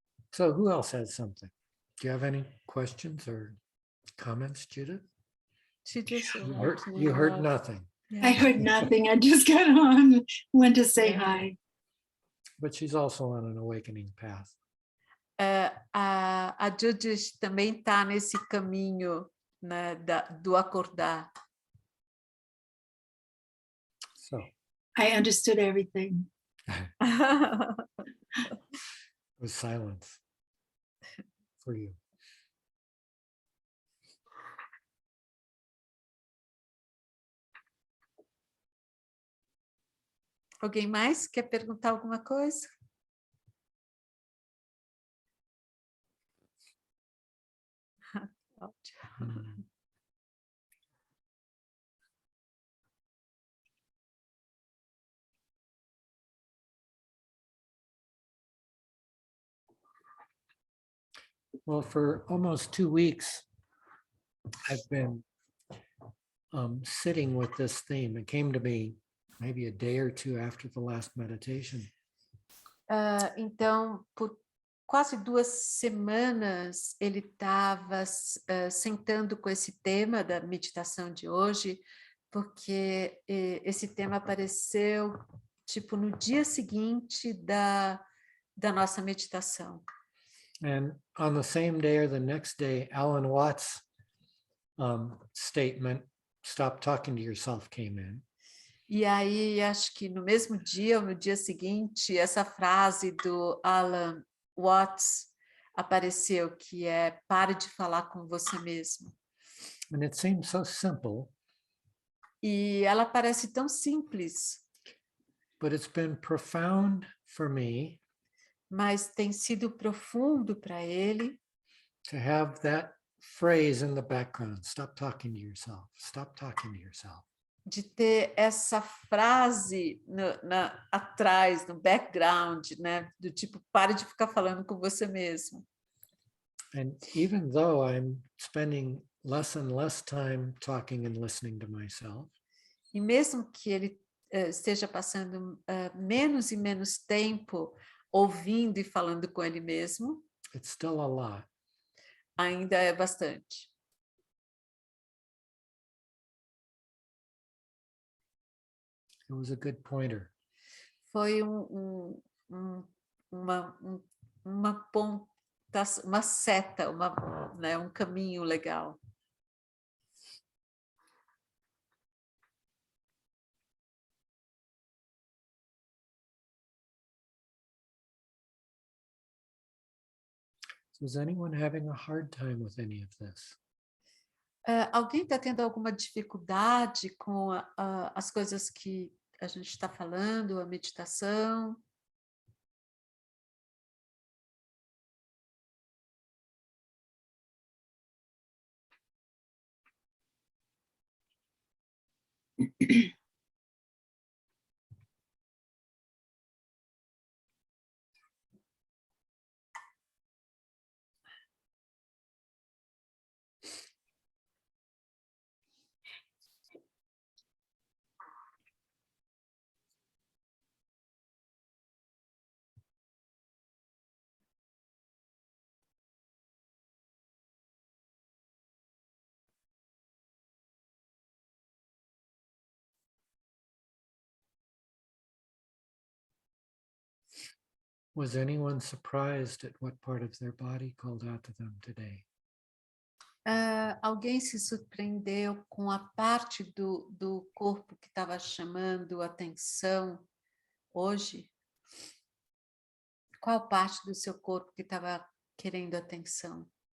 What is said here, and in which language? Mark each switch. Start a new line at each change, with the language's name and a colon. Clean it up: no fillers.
English: So who else has something? Do you have any questions or comments, Judith? She just You heard nothing. Yeah. I heard nothing. I just got on, went to say hi. But she's also on an awakening path.
Portuguese: A Judith também está nesse caminho, né, do acordar.
English: So I understood everything. it was silence for you.
Portuguese: Alguém mais quer perguntar alguma coisa? áudio. Mm.
English: Well, for almost 2 weeks, I've been sitting with this theme. It came to me maybe a day or two after the last meditation.
Portuguese: Então, por quase 2 semanas, ele estava sentando com esse tema da meditação de hoje, porque esse tema apareceu, tipo, no dia seguinte da nossa meditação.
English: And on the same day or the next day, Alan Watts' statement, "Stop talking to yourself," came in.
Portuguese: E aí, acho que no mesmo dia ou no dia seguinte, essa frase do Alan Watts apareceu, que é pare de falar com você mesmo.
English: And it seems so simple,
Portuguese: E ela parece tão simples,
English: but it's been profound for me
Portuguese: mas tem sido profundo para ele
English: to have that phrase in the background, "Stop talking to yourself, stop talking to yourself."
Portuguese: de ter essa frase atrás, no background, né? Do tipo, pare de ficar falando com você mesmo.
English: And even though I'm spending less and less time talking and listening to myself,
Portuguese: E mesmo que ele esteja passando menos e menos tempo ouvindo e falando com ele mesmo,
English: it's still a lot.
Portuguese: ainda é bastante.
English: It was a good pointer.
Portuguese: Foi uma ponta, uma seta, né, um caminho legal.
English: So is anyone having a hard time with any of this?
Portuguese: Alguém está tendo alguma dificuldade com as coisas que a gente está falando, a meditação?
English: Was anyone surprised at what part of their body called out to them today?
Portuguese: Alguém se surpreendeu com a parte do corpo que estava chamando atenção hoje? Qual parte do seu corpo que estava querendo atenção?